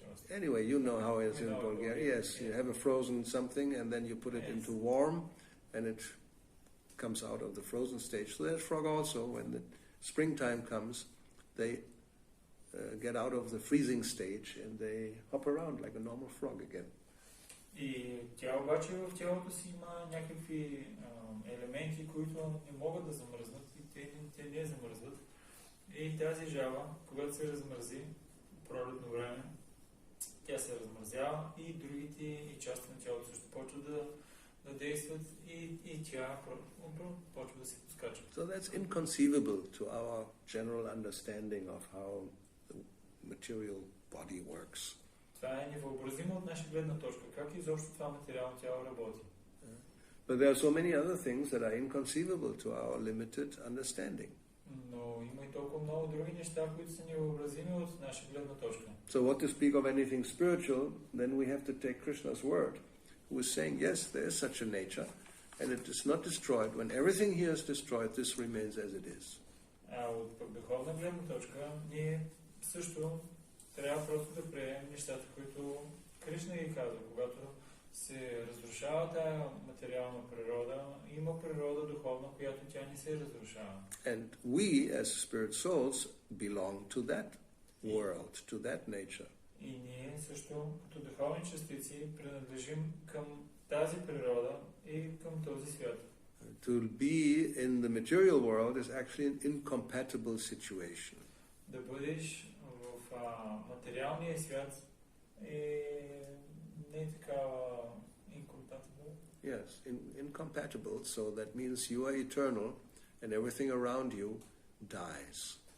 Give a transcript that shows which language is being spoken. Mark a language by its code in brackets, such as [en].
[en] Anyway, you know how it is in Bulgaria. Yes, you have a frozen something and then you put it into warm and it comes out of the frozen stage. So there's frog also, when the springtime comes, they get out of the freezing stage and they hop around like a normal frog again. [bg] И тя обаче в тялото си има някакви елементи, които не могат да замръзнат и те не замръзват. И тази жаба, когато се размързи, пролетно време, тя се размързява и другите и части на тялото също почват да действат и тя почва да се поскача. [en] So that's inconceivable to our general understanding of how the material body works. [bg] Това е невъобразимо от наша гледна точка. Как изобщо това материално тяло работи? [en] But there are so many other things that are inconceivable to our limited understanding. [bg] Но има и толкова много други неща, които са невъобразими от наша гледна точка. [en] So what to speak of anything spiritual, then we have to take Krishna's word, who is saying, yes, there is such a nature, and it is not destroyed. When everything here is destroyed, this remains as it is. [bg] От духовна гледна точка, ние също трябва просто да приемем нещата, които Кришна ги казва. Когато се разрушава тая материална природа, има природа духовна, която тя не се разрушава. [en] And we, as spirit souls, belong to that world, to that nature. [bg] И ние също, като духовни частици, принадлежим към тази природа и към този свят. [en] To be in the material world is actually an incompatible situation. [bg] Да бъдеш в материалния свят е не такава incompatible. [en] Yes, incompatible, so that means you are eternal and everything around you dies.